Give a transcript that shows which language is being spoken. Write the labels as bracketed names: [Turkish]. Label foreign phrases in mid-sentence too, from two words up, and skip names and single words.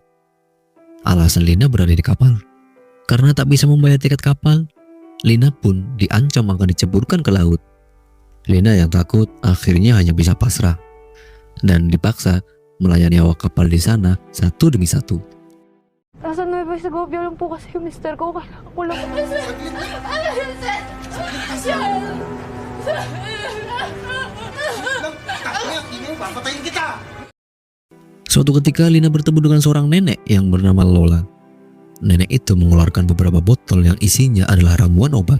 [Indonesian] Alasan Lina berada di kapal karena tak bisa membayar tiket kapal. Lina pun diancam akan diceburkan ke laut. Lina yang takut akhirnya hanya bisa pasrah dan dipaksa melayani awak kapal di sana satu demi satu. [Filipino] Nasa Nueva Segovia lang po kasi yung mister ko. Kailangan ko lang. [Indonesian] Suatu ketika Lina bertemu dengan seorang nenek yang bernama Lola. Nenek itu mengeluarkan beberapa botol yang isinya adalah ramuan obat.